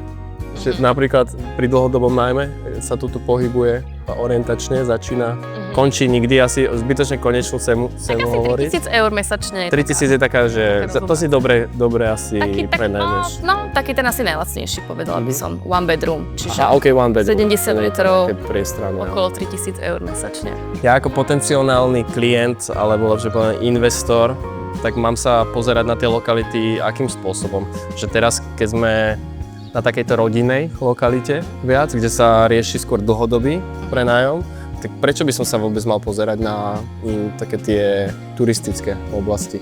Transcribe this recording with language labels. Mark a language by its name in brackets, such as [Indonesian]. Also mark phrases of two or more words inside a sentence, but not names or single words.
[Slovak] Napríklad pri dlhodobom nájme sa tu pohybuje orientačne, začína, končí nikdy, asi zbytočne konečnú cenu hovorí. 3 000 eur mesačne. 3 000 je taká, že to si dobre asi prenajmeš. No, taký ten asi najlacnejší, povedala by som. [English] One bedroom, čiže one bedroom. [Slovak] 70 metrov, priestranné, okolo 3 000 eur mesačne. Ja ako potenciálny klient, alebo lepšie povedané investor, tak mám sa pozerať na tie lokality akým spôsobom. Že teraz, keď sme na takejto rodinnej lokalite viac, kde sa rieši skôr dlhodobý prenájom, tak prečo by som sa vôbec mal pozerať na také tie turistické oblasti?